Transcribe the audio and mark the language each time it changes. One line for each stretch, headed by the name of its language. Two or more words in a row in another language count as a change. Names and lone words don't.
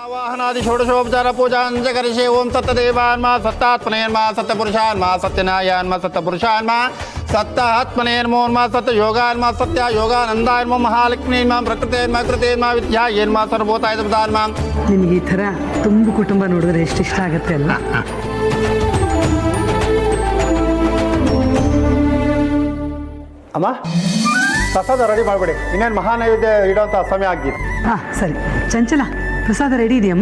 Sanskrit: वाहनादि षोडशोपचार पूजाञ्च करिष्ये ओम सत्यदेवान्मा सत्तात्मनेन्मा सत्यपुरुषान्मा सत्यनायान्मा सत्यपुरुषान्मा सत्तात्मनेन्मोन्मा सत्ययोगान्मा सत्ययोगानन्दान्मा महालक्ष्मीन्मा प्रकृतेन्मा कृतेन्मा विद्यायेन्मा सर्वभूताय प्रधान्मा.
Kannada: ನಿನಗೆ ಈ ಥರ ತುಂಬ ಕುಟುಂಬ ನೋಡಿದ್ರೆ ಎಷ್ಟು ಇಷ್ಟ ಆಗುತ್ತೆ ಅಲ್ಲ. ಅಮ್ಮ ಪ್ರಸಾದ ರೆಡಿ ಮಾಡಿಬಿಡಿ, ಇನ್ನೇನು ಮಹಾನೈವೇದ್ಯ ಇಡೋಂಥ ಸಮಯ ಆಗಿದೆ. ಹಾಂ ಸರಿ ಚಂಚಲ, ಪ್ರಸಾದ ರೆಡಿ ಇದೆಯಮ್ಮ?